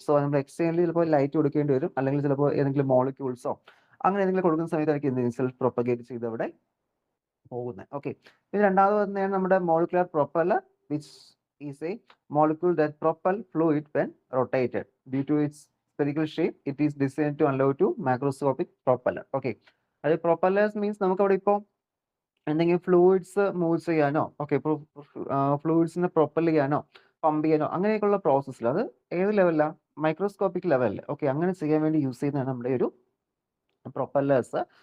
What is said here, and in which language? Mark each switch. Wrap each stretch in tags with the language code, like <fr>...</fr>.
<ml>So നമ്മൾ externally ചിലപ്പോൾ light കൊടുക്കേണ്ടി വരും, അല്ലെങ്കിൽ ചിലപ്പോൾ ഏതെങ്കിലും മോളിക്യൂൾസോ അങ്ങനെ എന്തെങ്കിലും കൊടുക്കുന്ന സമയത്തായിരിക്കും എന്ത് ചെയ്യും, സെൽഫ് പ്രൊപ്പഗേറ്റ് ചെയ്ത് അവിടെ പോകുന്നത്.</ml> <en>okay,</en> <ml>ഇത് രണ്ടാമത് തന്നെയാണ് നമ്മുടെ molecular propeller,</ml> <en>Which is a molecule that propel fluid when rotated due to its spherical shape. It is designed to allow to macroscopic propeller.</en> <ml>Okay, അത് പ്രൊപ്പല്ലേഴ്സ് മീൻസ് നമുക്ക് അവിടെ ഇപ്പോൾ എന്തെങ്കിലും ഫ്ലൂയിഡ്സ് മൂവ് ചെയ്യാനോ, ഓക്കെ, ഫ്ലൂയിഡ്സിനെ പ്രൊപ്പൽ ചെയ്യാനോ pump ചെയ്യാനോ അങ്ങനെയൊക്കെയുള്ള പ്രോസസ്സിൽ അത് ഏത് ലെവലിലാണ്, മൈക്രോസ്കോപ്പിക് ലെവലിൽ. ഓക്കെ, അങ്ങനെ ചെയ്യാൻ വേണ്ടി യൂസ് ചെയ്യുന്നതാണ് നമ്മുടെ ഒരു പ്രൊപ്പല്ലേഴ്സ്.</ml>